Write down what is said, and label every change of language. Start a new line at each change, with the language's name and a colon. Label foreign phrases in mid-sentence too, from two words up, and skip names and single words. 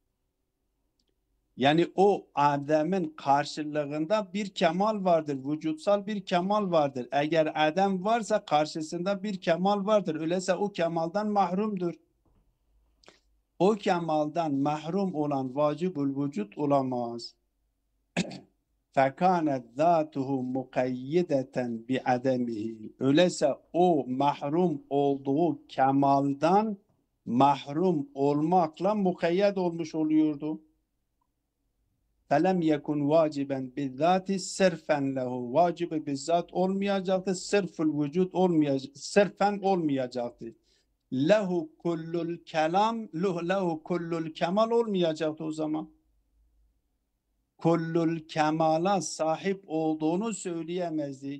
Turkish: Yani o Adem'in karşılığında bir kemal vardır, vücutsal bir kemal vardır. Eğer Adem varsa karşısında bir kemal vardır. Öyleyse o kemaldan mahrumdur. O kemaldan mahrum olan vacibül vücut olamaz.
Arabic: فَكَانَتْ ذَاتُهُ مُقَيِّدَةً بِعَدَمِهِ.
Turkish: Öyleyse o mahrum olduğu kemaldan mahrum olmakla mukayyed olmuş oluyordu.
Arabic: فَلَمْ يَكُنْ وَاجِبًا بِالذَّاتِ سِرْفًا لَهُ.
Turkish: Vacibi bizzat olmayacaktı, sırful vücut olmayacaktı, sırfen olmayacaktı.
Arabic: له كل الكلام، له كل الكمال
Turkish: olmayacaktı o zaman. Kullul kemala sahip olduğunu söyleyemezdi.